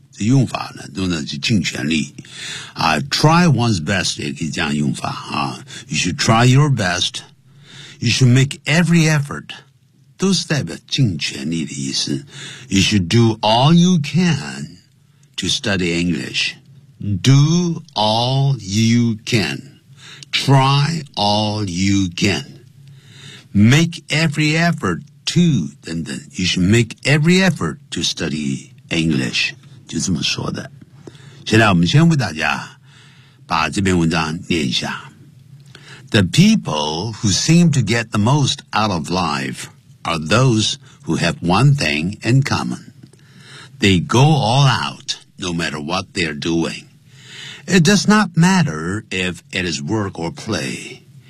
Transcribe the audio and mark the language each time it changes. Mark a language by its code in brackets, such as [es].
[zh] 这用法呢，都呢是尽全力。 [en] Try one's best [zh] 也可以这样用法啊。 [en] You should try your best. You should make every effort. [zh] 都是代表尽全力的意思。 [en] You should do all you can to study English. Do all you can. Try all you can. Make every effort to, 等等。You should make every effort to study English. [zh] 就这么说的。现在我们先为大家把这篇文章念一下。 [en] The people who seem to get the most out of life... are those who have one thing in common. They go all out, no matter what they're doing. It does not matter if it is work or play.